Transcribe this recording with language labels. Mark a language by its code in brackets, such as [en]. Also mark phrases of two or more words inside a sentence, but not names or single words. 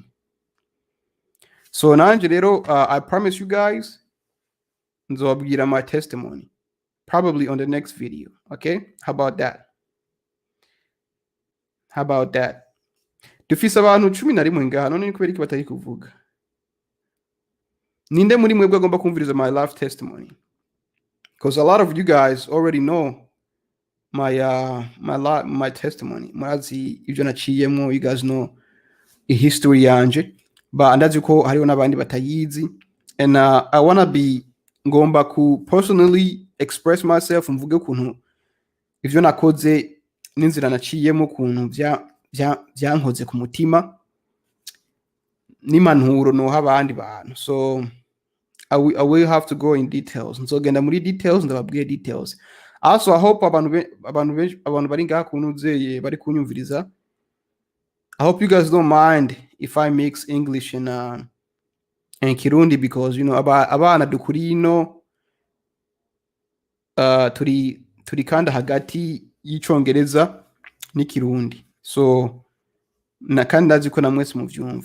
[en] So [rn] nanje rero [en] I promise you guys nzobabwira my testimony. probably on the next video. Okay, how about that? How about that? [rn] Dufise abantu 11 ngaha none ni kubera iki batari kuvuga? Ninde muri mwebwe agomba kumviriza [en] my life testimony? Because a lot of you guys already know my testimony. [rn] Murazi ibyo naciyemo, [en] you guys know a history [rn] yanje, but ndazi ko hariho n'abandi batayizi, [en] and I wanna be [rn] ngomba ku [en] personally express myself, [rn] mvuge ukuntu ivyo nakoze n'inzira naciyemo, ukuntu byankoze ku mutima n'impanuro noha abandi bantu. [en] So I will have to go in details. [rn] Nzogenda muri details, ndababwiye details. Also, [en] I hope [rn] abantu bari ngaha kunuzeye bari kunyumviriza, [en] I hope you guys don't mind if I mix English and Kirundi, because you know [rn] abana dukuri ino turi kanda hagati y'icongereza n'ikirundi, [en] so [rn] na kandi ndazi ko namwese muvyumva.